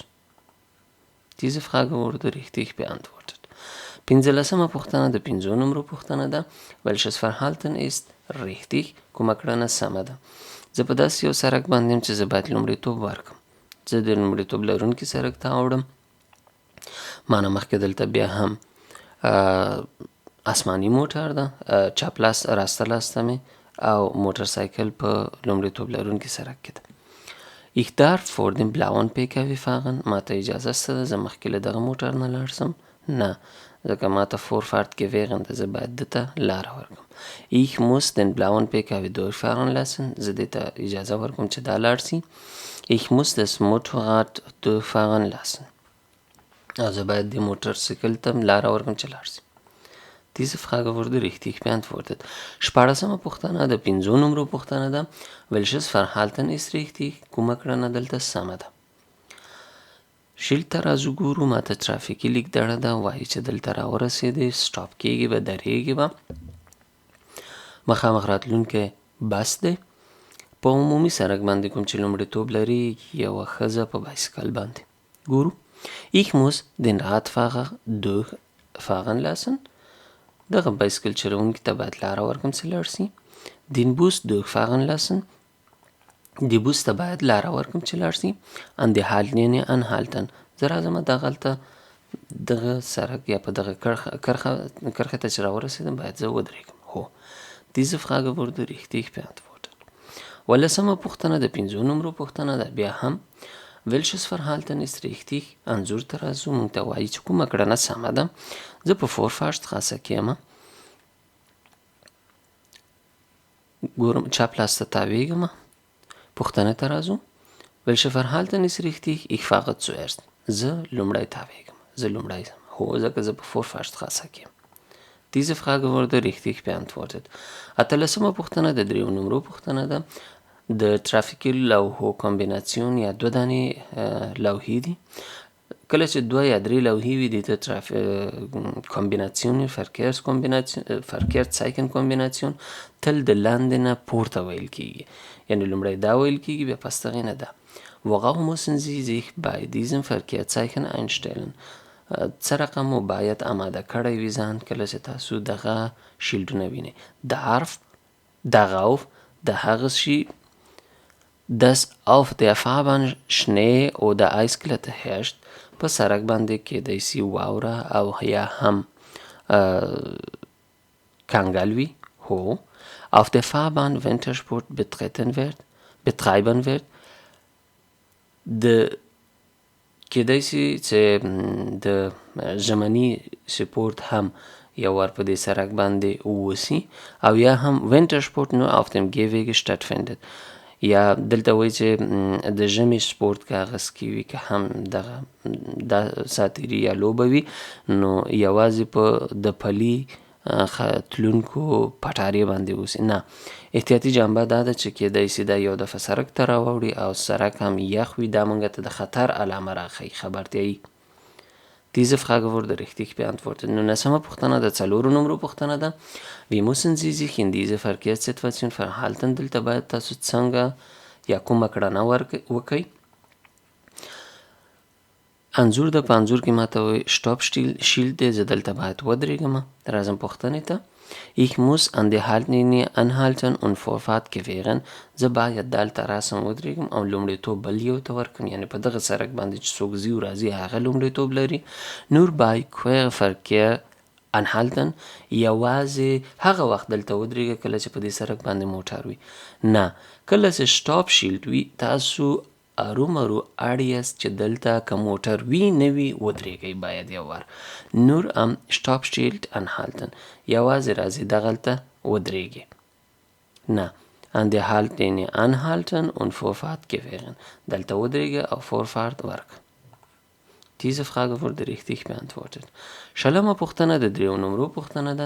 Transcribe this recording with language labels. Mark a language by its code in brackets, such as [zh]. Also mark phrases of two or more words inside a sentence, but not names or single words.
[de] Diese Frage wurde richtig beantwortet. [ps] 15مه پوښتنه د 5 نمرو پوښتنه ده. [de] Welches Verhalten ist richtig؟ [ps] کومه کړنه سمه ده. زه په داسې یو سړک باندې یم چې زه باید لومړیتوب ورکړم. زه د لومړیتوب لرونکي سړک ته اوړم. ما نه مخکې دلته بیا هم آسماني موټر ده، چپ لاس راسته لاسته مې، او موټر سایکل په لومړیتوب لرونکي سړک کې ده. [de] Ich darf vor dem blauen PKW fahren. [ps] ما ته اجازه شته ده زه مخکې له دغه موټر نه لاړ شم. نه، ځکه ما ته [de] Vorfahrt gewähren [ps] ده، زه باید ده ته لاره ورکړم. [de] Ich muss den blauen PKW durchfahren lassen. [ps] زه دې ته اجازه ورکړم چې دا لاړ شي. [de] Ich muss das Motorrad durchfahren lassen. [ps] او زه باید دې موټر سایکل ته لاره ورکړم چې لاړ شي. [de] Diese Frage wurde richtig beantwortet. [ps] 14مه پوښتنه د 5 نمرو پوښتنه ده. [de] Welches Verhalten ist richtig؟ [ps] کومه کړنه دلته سمه ده. شیل ته راځو ګورو. ماته ترافیکي لیکدړه ده، وایي چې دلته راورسېدې، سټاپ کېږي به، درېږي به. مخامخ راتلونکی بس دی. په عمومي سړک باندې کوم چې لومړیتوب لري یوه ښځه په بایسکل باندې. ګورو. [de] Ich muss den Radfahrer durchfahren lassen. [ps] دغه بایسکل چلوونکي ته باید لاره ورکړم چې لاړ شي. [de] Den Bus durchfahren lassen. [ps] د بوس ته باید لاره ورکړم چې لاړ شي. [de] An die Haltlinie anhalten. [ps] زه راځم دغلته دغه سړک یا په دغه کرښه ته چې راورسېدم باید زه ودرېږم. هو. [de] Diese Frage wurde richtig beantwortet. [ps] 15مه پوښتنه د 5 نمرو پوښتنه ده. بیا هم [de] Welches Verhalten ist richtig؟ [ps] انځور ته راځو. موږ ته وایي چې کومه کړنه سمه ده. زه په Vorfahrtstraße کې یم. ګورم چپ لاس ته تاوېږم. پوښتنې ته راځو. [de] Welche Verhalten ist richtig? Ich fahre zuerst. [ps] زه لومړی تاویږم. زه لومړی ځم. هو ځکه زه په Vorfahrtstraße کې یم. [de] Diese Frage wurde richtig beantwortet. [ps] اتلسمه پوښتنه د دریو نمرو پوښتنه ده. د ترافیکي لوحو کمبیناسیون یا دوه دانې لوحې دي. کله چې دوه یا درې لوحې وي دې ته کمبیناسیون [de] Verkehrszeichen Kombination [ps] تل د لاندې نه پورته ویل کیږي. یعنی لومړی دا ویل کیږي بیا پس دغې نه ده. [de] Worauf müssen Sie sich bei diesem Verkehrszeichen einstellen? [ps] څه رقم مو باید آماده کړی وي ځان کله چې تاسو دغه شیلډونه وینئ. [de] Darf, darauf, [ps] د هغه شي [de] dass auf der Fahrbahn Schnee oder Eisglätte herrscht. [ps] په سړک باندې کیدای شي واوره او یا هم کنګل وي. هو. [de] Auf der Fahrbahn Wintersport betreiben wird. [ps] د کیدای شي چې د ژمني سپورت هم یو وار په دې سړک باندې ووسي او یا هم [de] Wintersport nur auf dem Gehwege stattfindet. [ps] یا دلته وایي چې د ژمي سپورت که هغه سکي وي که هم دغه ساتیري یا لوبه وي نو یوازې په د پلي تلونکو پټارې باندې وسي. نه، احتیاطي جنبه دا ده چې کیدای شي دا یو دفعه سړک ته راوړي او سړک هم یخ وي. دا موږ ته د خطر علامه راښیي، خبرتیایي. [de] Diese Frage wurde richtig beantwortet. [ps] Nun نسمه پوښتنه د څلورو نمرو پوښتنه ده. [de] Wie müssen Sie sich in dieser Verkehrssituation verhalten? [ps] دلته باید تاسو څنګه یا کومه کړنه وکئ. انځور ده، په انځور کې ماته وایي شټاپ شیلډ دی، زه دلته باید ودرېږم. راځم پوښتنې ته. [de] Ich muss an der Haltlinie anhalten und Vorfahrt gewähren. [ps] زه باید دلته راسم ودرېږم او لومړیتوب بل یو ته ورکړم. یعنې په دغه سړک باندې چې څوک ځي او راځي هغه لومړیتوب لري. Nur bei Querverkehr anhalten. یوازې هغه وخت دلته ودرېږه کله چې په دې سړک باندې موټر وي. نه، کله چې شټاپ شیلډ وي تاسو ارومرو اړ یاست چې دلته که موټر وي نه وي ودرېږئ باید یو وار. Nur am Stoppschild anhalten. یوازې راځئ دغلته ودرېږئ. نه، [de] an der Haltlinie anhalten und Vorfahrt gewähren. [ps] دلته ودرېږه او Vorfahrt ورکړه. [de] Diese Frage wurde richtig beantwortet. [ps] شلمه پوښتنه د دریو نمرو پوښتنه ده.